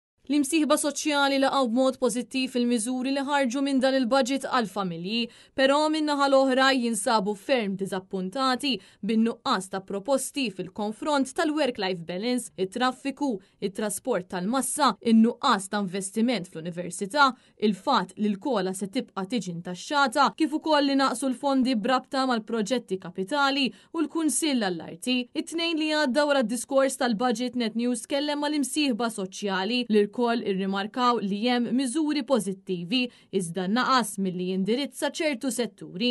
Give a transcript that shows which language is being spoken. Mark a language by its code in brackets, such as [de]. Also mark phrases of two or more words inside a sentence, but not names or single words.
[mt] L-imsieħba soċjali laqgħu b'mod pożittiv il-miżuri li ħarġu minn dan il-budget għall-familji, però min-naħa l-oħra jinsabu ferm diżappuntati bin-nuqqas ta' proposti fil-konfront tal- [en] work-life balance, [mt] it-traffiku, it-trasport tal-massa, in-nuqqas ta' investiment fl-università, il-fatt li l-kola se tibqa' tiġi ntaxxata, kif ukoll li naqsu l-fondi brabta mal-proġetti kapitali u l-Kunsill għall-Arti. It-tnejn li għadda wara d-diskors tal-Budget Net News kellem mal-imsieħba soċjali li l-koll irrimarkaw li hemm miżuri pożittivi iżda naqas milli jindirizza ċertu setturi.